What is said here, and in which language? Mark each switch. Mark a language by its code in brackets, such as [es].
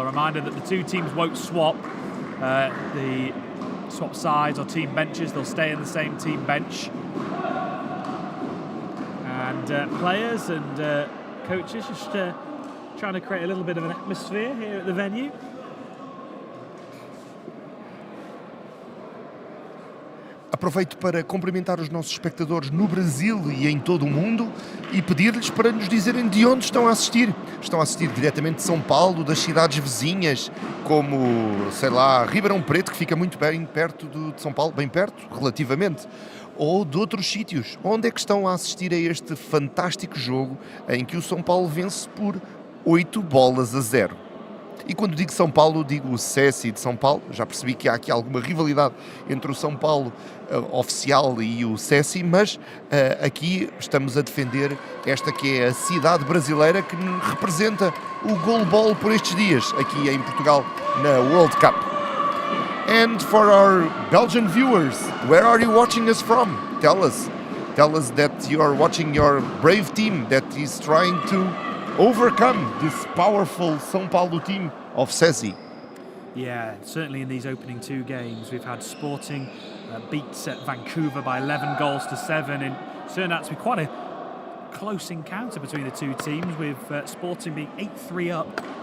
[en] A reminder that the two teams won't swap. The swap sides or team benches, they'll stay in the same team bench. And players and coaches just trying to create a little bit of an atmosphere here at the venue. [pt] Aproveito para cumprimentar os nossos espectadores no Brasil e em todo o mundo e pedir-lhes para nos dizerem de onde estão a assistir. Estão a assistir diretamente de São Paulo, das cidades vizinhas, como, sei lá, Ribeirão Preto, que fica muito bem perto de São Paulo, bem perto, relativamente, ou de outros sítios. Onde é que estão a assistir a este fantástico jogo em que o São Paulo vence por 8-0? E quando digo São Paulo, digo o SESI de São Paulo. Já percebi que há aqui alguma rivalidade entre o São Paulo oficial e o SESI, mas aqui estamos a defender esta que é a cidade brasileira que representa o GoalBall por estes dias, aqui em Portugal, na World Cup. [en] And for our Belgian viewers, where are you watching us from? Tell us that you are watching your brave team that is trying to overcome this powerful São Paulo team of SESI. Yeah, certainly in these opening two games, we've had Sporting beat Vancouver by 11-7, and it turned out to be quite a close encounter between the two teams, with Sporting being 8-3 up.